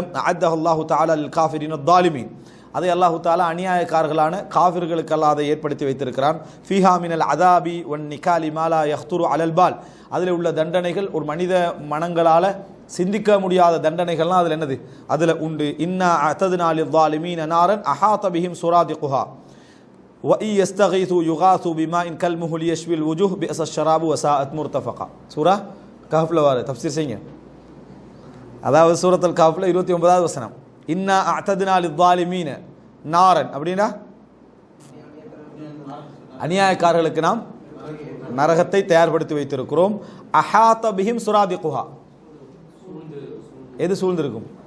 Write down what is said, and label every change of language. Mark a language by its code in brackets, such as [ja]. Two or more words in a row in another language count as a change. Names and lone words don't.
[ar] أعده الله تعالى للكافرين الظالمين, [ta] அதை அல்லாஹு தஆலா அநியாயக்காரர்களான காஃபிர்களுக்கு அல்லாஹ் அதை ஏற்படுத்தி வைத்திருக்கிறான். [ar] فيها من العذاب والنكال ما لا يخطر على البال, [ta] அதில் உள்ள தண்டனைகள் ஒரு மனித மனங்களால் சிந்திக்க முடியாத தண்டனைகள்லாம் அதில் என்னது அதில் உண்டு. [ar] إنا أعتدنا للظالمين نارا أحاط بهم سرادقها, وَإِنْ يَسْتَغِيثُوا يُغَاثُوا بِمَاءٍ كَالْمُهْلِ يَشْوِي الْوُجُوهَ بِئْسَ الشَّرَابُ وَسَاءَتْ مُرْتَفَقًا. [ta] சூரா கஹ்ஃப்ல வர தஃப்சீர் செய்யுங்க. அதாவது சூரத்துல் கஹ்ஃப்ல 29வது வசனம். [ar] إنا أعتدنا للظالمين نارا [ta] அப்படினா அநியாயக்காரர்களுக்கு நாம் நரகத்தை தயார்படுத்தி வைத்திருக்கிறோம். [ar] أحاط بهم سرادقها, [ta] எது சூழ்ந்திருக்கும்?